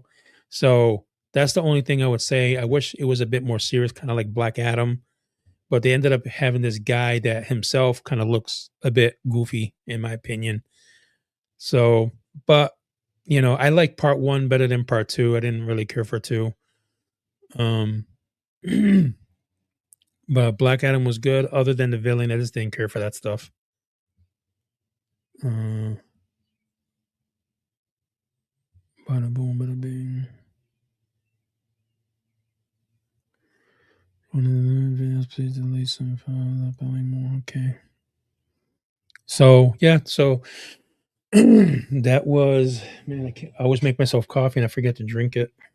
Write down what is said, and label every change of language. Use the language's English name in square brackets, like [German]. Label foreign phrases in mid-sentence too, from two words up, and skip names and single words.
[English] So that's the only thing I would say. I wish it was a bit more serious, kind of like Black Adam, but they ended up having this guy that himself kind of looks a bit goofy, in my opinion. So, but I like part one better than part two. I didn't really care for two. Um, but Black Adam was good. Other than the villain, I just didn't care for that stuff. Bada boom, bada bing. One of the videos, please delete some file more. Okay. So yeah, so That was, man, I always make myself coffee and I forget to drink it.